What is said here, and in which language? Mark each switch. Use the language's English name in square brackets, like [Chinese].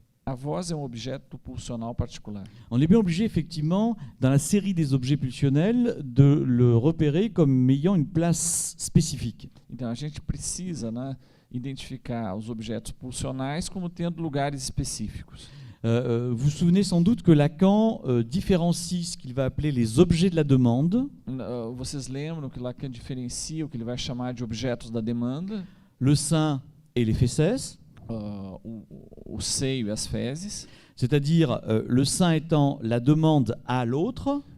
[Portuguese] A voz é objeto pulsional particular. [French] On est bien obligé, effectivement, dans la série des objets pulsionnels, de le repérer comme ayant une place spécifique. [Portuguese] Então, a gente precisa, né, identificar os objetos pulsionais como tendo lugares específicos. [French] Vous vous souvenez sans doute que Lacan différencie ce qu'il va appeler les objets de la demande. [Portuguese] Vocês lembram que Lacan diferencia o que ele vai chamar de objetos da demanda? [French] Le sein et les fesses. [Portuguese] O seio e as fezes. [French] C'est-à-dire le sein étant la demande à l'autre.